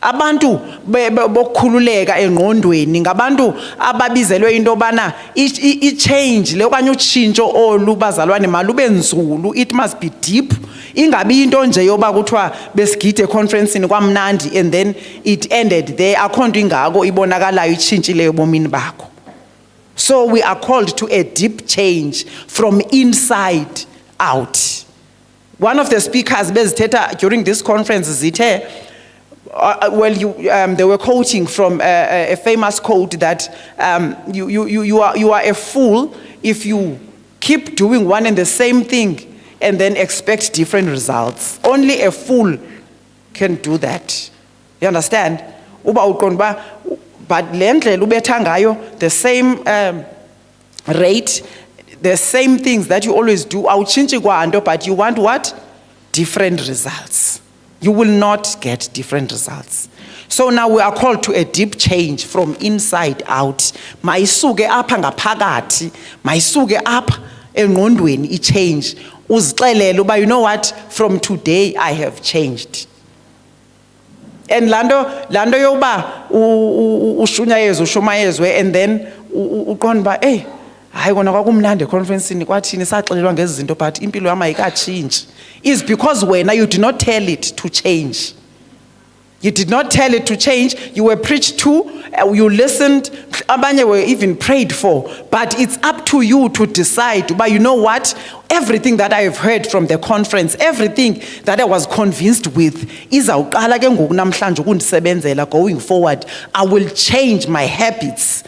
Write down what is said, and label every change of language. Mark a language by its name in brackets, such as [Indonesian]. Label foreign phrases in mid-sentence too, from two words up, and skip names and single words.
[Xhosa] Abantu bokukhululeka engqondweni ngabantu ababizelwe into bana i-change le okanye utshintsho olu bazalwane malube nzulu, [English] it must be deep. [Xhosa] Ingabi into nje yoba kuthiwa besigide econferencini kwamnandi [English] and then it ended there, [Xhosa] akho nto ingako ibonakalayo itshintshileyo ebomini bakho. [English] So we are called to a deep change from inside out. One of the speakers bezithetha during this conference zithe, they were quoting from a famous quote that you are a fool if you keep doing one and the same thing and then expect different results. Only a fool can do that. You understand? [Xhosa] Uba uqonda ba, but le ndlela ubetha ngayo, [English] the same rate, the same things that you always do, [Xhosa] awutshintshi kwanto, [English] but you want what? Different results. You will not get different results. So now we are called to a deep change from inside out. [Xhosa] Mayisuke apha ngaphakathi, mayisuke apha engqondweni i-change. Uzixelele uba, [English] you know what? From today I have changed. [Xhosa] And lando yoba ushumayezwe [English] and then [Xhosa] uqonda ba, hey, hayi kona kwakumnandi econferencini kwathini saxelelwa ngezi zinto but impilo yami ayikatshintshi. [English] Is because when you did not tell it to change. You did not tell it to change. You were preached to, you listened, abanye were even prayed for. But it's up to you to decide, but you know what? Everything that I have heard from the conference, everything that I was convinced with, going forward, I will change my habits.